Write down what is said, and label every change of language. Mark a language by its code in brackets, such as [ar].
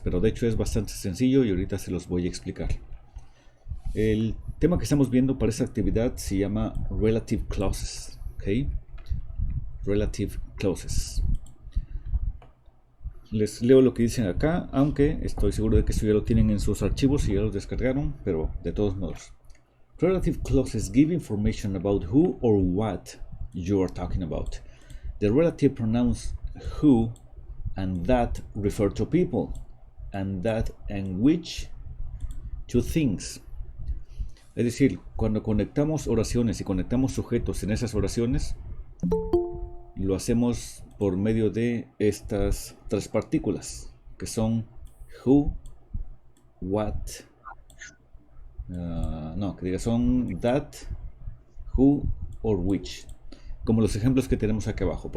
[es] Pero de hecho es bastante sencillo y ahorita se los voy a explicar. El tema que estamos viendo para esta actividad se llama Relative Clauses. ¿Ok? [en] Relative Clauses. [es] Les leo lo que dicen acá, aunque estoy seguro de que esto ya lo tienen en sus archivos y ya los descargaron, pero de todos modos. [en] Relative clauses give information about who or what you are talking about. The relative pronouns who and that refer to people, and that and which to things. [es] Es decir, cuando conectamos oraciones y conectamos sujetos en esas oraciones, lo hacemos por medio de estas tres partículas, que son who, what, que diga son that, who or which, como los ejemplos que tenemos aquí abajo.